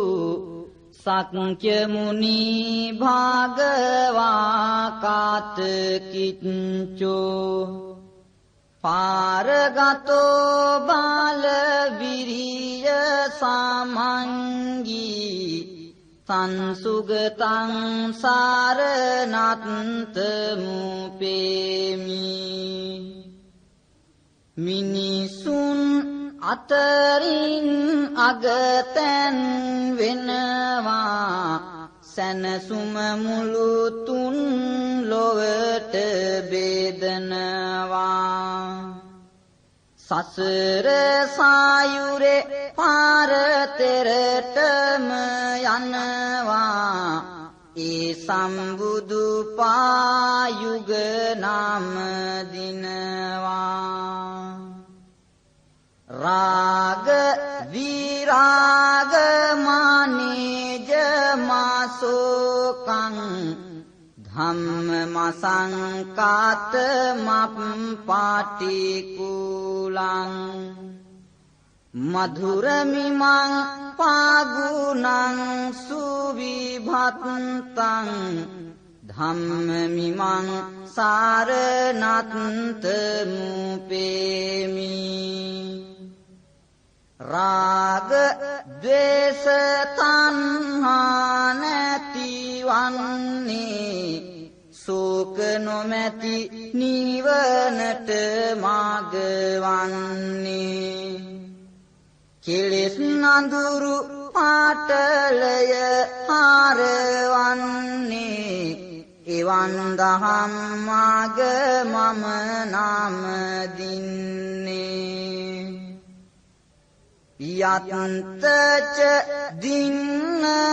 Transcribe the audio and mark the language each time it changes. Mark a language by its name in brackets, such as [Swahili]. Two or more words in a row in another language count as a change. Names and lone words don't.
[Pali] सक्य मुनि भागवा कातकिंचो पारगतो बाल विरिय सामंगी संसुगतं सारनात्तमुपेमि [Sinhala] මිනිසුන් අතරින් අගතැන් වෙනවා සැනසුම මුළු තුන් ලොවට බෙදනවා සසර සායුරේ පාරතරටම යනවා ඒ සම්බුදු පායුග නාම දිනවා [Pali] राग विराग मानेज मासोकं धम्म मसंकात मप पाटिकुलं मधुरमिमं पागुनं सुविभक्तं धम्ममिमं सारनात्तमुपेमि राग द्वेष तन्हा [Sinhala] නැතිවන්නේ ශෝක නොමැති නිවනට මාර්ගවන්නේ කෙලෙස් නඳුරු පාටලය හරවන්නේ එවන් දහම් මාර්ග මම නාම දින්නේ යත්තච දින්න